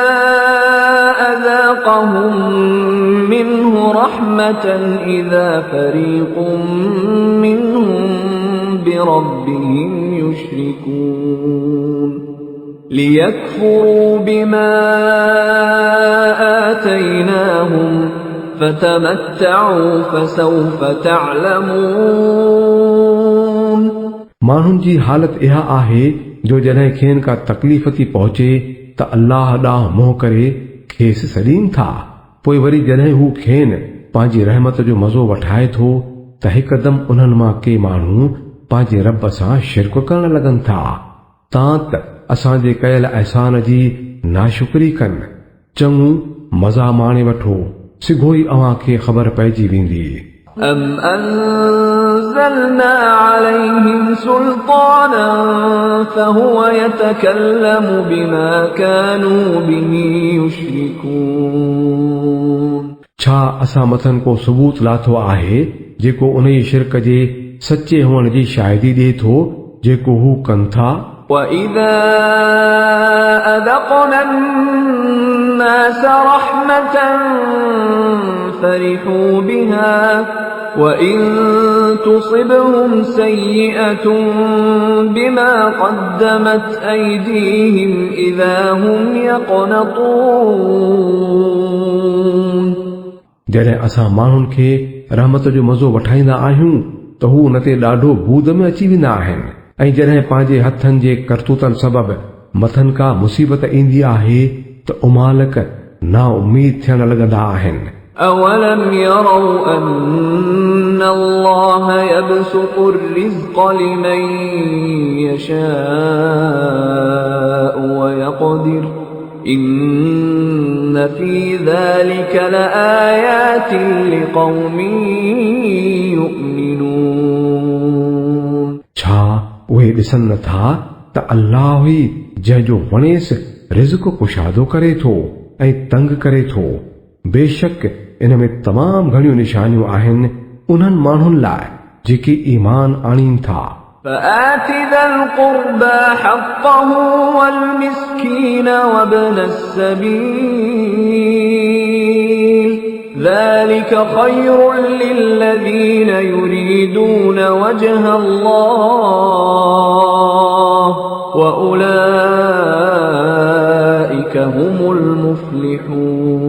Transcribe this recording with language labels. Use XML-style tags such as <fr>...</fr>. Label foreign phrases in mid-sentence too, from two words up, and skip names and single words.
<ar>أذاقهم منه رحمة إذا فريق منهم بربهم يشركون ليكفروا بما آتيناهم فتمتعوا فسوف تعلمون</ar> <sd>माण्हुनि जी हालत इहा आहे जो जॾहिं खेनि का तकलीफ़ थी पहुचे त अल्लाह ॾांहुं मुंहुं करे खेसि सॾीनि था। पोइ वरी जॾहिं हू खेनि पंहिंजी रहमत जो मज़ो वठाए थो त हिकदमि उन्हनि मां के माण्हू पंहिंजे रब सां शिरक करण लॻनि था तां त असांजे कयल अहसान जी नाशुक्री कनि। चङो मज़ा माणे वठो, सिघो ई अव्हां खे ख़बर पइजी वेंदी।</sd> <ar>أَمْ أَنزَلْنَا عَلَيْهِمْ سُلْطَانًا فَهُوَ يَتَكَلَّمُ بِمَا كَانُوا بِهِ يُشْرِكُونَ</ar> <sd>छा असां मथनि को सबूत लाथो आहे जेको उन ई शिरक जे सचे हुअण जी शाहिदी ॾिए थो जेको हू कनि था।</sd> <ar>وَإِذَا أَذَقْنَا النَّاسَ رَحْمَةً فَرِحُوا بِهَا وَإِن تُصِبْهُمْ سَيِّئَةٌ بِمَا قَدَّمَتْ أَيْدِيهِمْ إِذَا هُمْ يَقْنَطُونَ</ar> <sd>जॾहिं असां माण्हुनि खे रहमत जो मज़ो वठाईंदा आहियूं त हू उन ते ॾाढो बूद में अची वेंदा आहिनि ऐं जॾहिं पंहिंजे हथनि जे करतूतनि सबबि मथनि का मुसीबत ईंदी आहे त उमालक ना उम्मीद थियण लॻंदा आहिनि।</sd> <ar>أَوَلَمْ يَرَوْا أَنَّ اللَّهَ يَبْسُطُ الرِّزْقَ لِمَن يَشَاءُ وَيَقْدِرُ إِنَّ فِي ذَلِكَ لَآيَاتٍ لِقَوْمٍ يُؤْمِنُونَ</ar> <sd>छा उहे ॾिसनि नथा त अल्लाह ई जंहिंजो वणेसि रिज़्क़ कुशादो करे थो ऐं तंग करे थो। बेशक इन में तमाम घणियूं निशानियूं आहिनि उन्हनि माण्हुनि लाइ जेके ईमान आणीनि था।</sd> <ar>فآت ذا القربى حقه والمسكين وابن السبيل ذلك خير للذين يريدون وجه الله وأولئك هم المفلحون</ar>